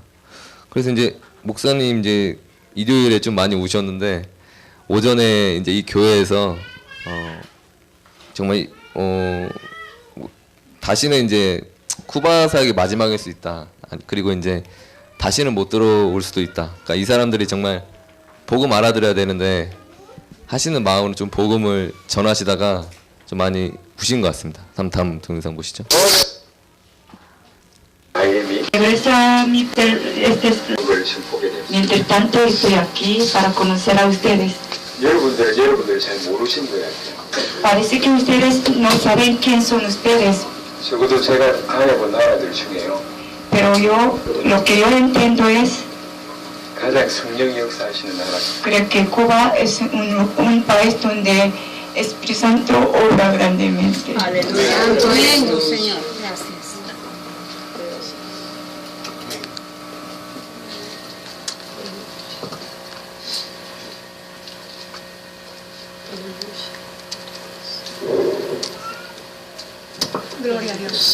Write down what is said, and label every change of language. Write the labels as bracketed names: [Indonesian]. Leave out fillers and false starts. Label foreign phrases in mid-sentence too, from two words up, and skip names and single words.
[Korean] 그래서 이제 목사님 이제 일요일에 좀 많이 오셨는데 오전에 이제 이 교회에서 정말 다시는 이제 쿠바 사역이 마지막일 수 있다. 그리고 이제 다시는 못 들어올 수도 있다. 그러니까 이 사람들이 정말 복음 알아들어야 되는데 하시는 마음으로 좀 복음을 전하시다가 좀 많이 부신 것 같습니다. 다음 동영상 보시죠. [Spanish] Regresa mientras tanto estoy aquí para conocer a ustedes. [Korean] 여러분들 잘 모르신 것 같아요. [Spanish] Parece que ustedes no saben quién son ustedes, [Korean] 적어도 제가 다녀본 나라들 중에요. [Spanish] pero yo, lo que yo entiendo es, [Korean] 가장 성령 역사하시는 나라. [Spanish] creo que Cuba es un país donde Espíritu Santo obra grandemente. Amén, Señor. Gracias. Gloria a Dios.